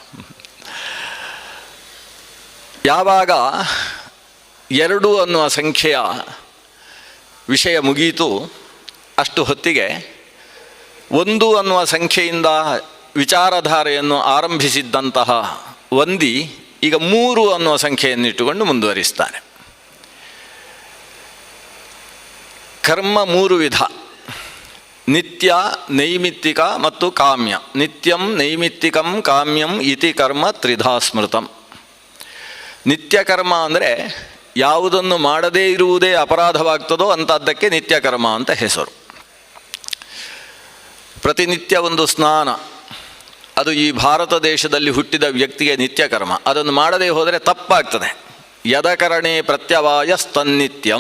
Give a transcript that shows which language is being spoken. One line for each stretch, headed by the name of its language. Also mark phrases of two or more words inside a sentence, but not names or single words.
Kannada: ಯಾವಾಗ 2 ಅನ್ನುವ ಸಂಖ್ಯೆಯ ವಿಷಯ ಮುಗಿಯಿತು, ಅಷ್ಟು ಹೊತ್ತಿಗೆ 1 ಅನ್ನುವ ಸಂಖ್ಯೆಯಿಂದ ವಿಚಾರಧಾರೆಯನ್ನು ಆರಂಭಿಸಿದ್ದಂತಹ ವಂದಿ ಈಗ 3 ಅನ್ನುವ ಸಂಖ್ಯೆಯನ್ನಿಟ್ಟುಕೊಂಡು ಮುಂದುವರಿಸ್ತಾನೆ. ಕರ್ಮ 3 ವಿಧ: ನಿತ್ಯ, ನೈಮಿತ್ತಿಕ ಮತ್ತು ಕಾಮ್ಯ.
Sanskrit: ನಿತ್ಯಂ, ನೈಮಿತ್ತಿಕಂ, ಕಾಮ್ಯಂ ಇತಿ ಕರ್ಮ ತ್ರಿಧಾ ಸ್ಮೃತಂ.
Kannada: ನಿತ್ಯ ಕರ್ಮ ಅಂದರೆ ಯಾವುದನ್ನು ಮಾಡದೇ ಇರುವುದೇ ಅಪರಾಧವಾಗ್ತದೋ ಅಂಥದ್ದಕ್ಕೆ ನಿತ್ಯ ಕರ್ಮ ಅಂತ ಹೆಸರು. ಪ್ರತಿನಿತ್ಯ ಒಂದು ಸ್ನಾನ, ಅದು ಈ ಭಾರತ ದೇಶದಲ್ಲಿ ಹುಟ್ಟಿದ ವ್ಯಕ್ತಿಗೆ ನಿತ್ಯ ಕರ್ಮ. ಅದನ್ನು ಮಾಡದೇ ಹೋದರೆ ತಪ್ಪಾಗ್ತದೆ.
Sanskrit: ಯದಕರಣೆ ಪ್ರತ್ಯವಾಯಸ್ತನ್ನಿತ್ಯಂ.